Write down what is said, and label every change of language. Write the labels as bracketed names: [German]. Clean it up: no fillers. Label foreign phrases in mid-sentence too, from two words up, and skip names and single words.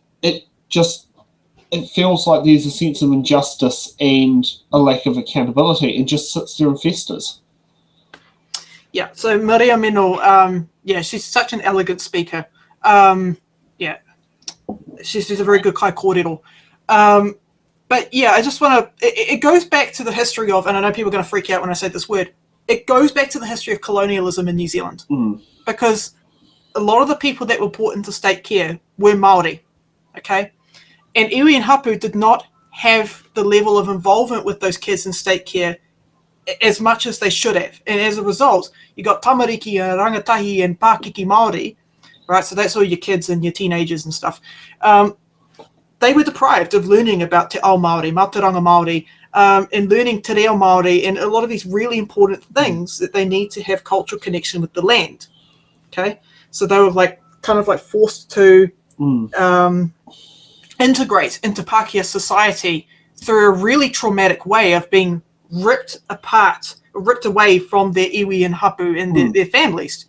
[English] It feels like there's a sense of injustice and a lack of accountability and just sits there and festers. Yeah, so Mariameno, she's such an elegant speaker. She's a very good [Māori] kai kōrero. [English] But yeah, I just want to, it goes back to the history of, and I know people are going to freak out when I say this word, it goes back to the history of colonialism in New Zealand. Because a lot of the people that were brought into state care were Māori, okay? And iwi and hapu did not have the level of involvement with those kids in state care as much as they should have. And as a result, you got tamariki and rangatahi and [Māori] Pākiki Māori, [English] right? So that's all your kids and your teenagers and stuff. They were deprived of learning about [Māori] te ao Māori, Mātauranga Māori, [English] and learning [Māori] te reo Māori [English] and a lot of these really important things that they need to have cultural connection with the land, okay? So they were kind of forced to integrate into Pākehā society through a really traumatic way of being ripped away from their iwi and hapu and their families.